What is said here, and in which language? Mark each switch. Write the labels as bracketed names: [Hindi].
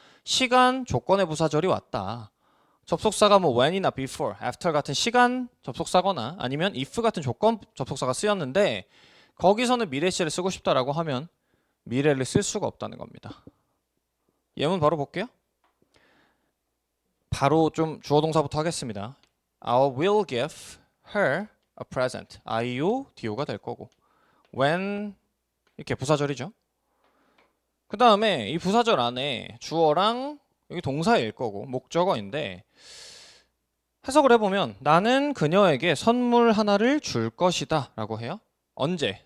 [Korean] 시간 조건의 부사절이 왔다. 접속사가 뭐 when이나 before, after 같은 시간 접속사거나 아니면 if 같은 조건 접속사가 쓰였는데 거기서는 미래 시제를 쓰고 싶다라고 하면 미래를 쓸 수가 없다는 겁니다. 예문 바로 볼게요. 바로 좀 주어 동사부터 하겠습니다. [English] I will give her a present. [Korean] IO, DO가 될 거고 when 이렇게 부사절이죠. 그 다음에 이 부사절 안에 주어랑 여기 동사일 거고 목적어인데 해석을 해보면 나는 그녀에게 선물 하나를 줄 것이다 라고 해요. 언제?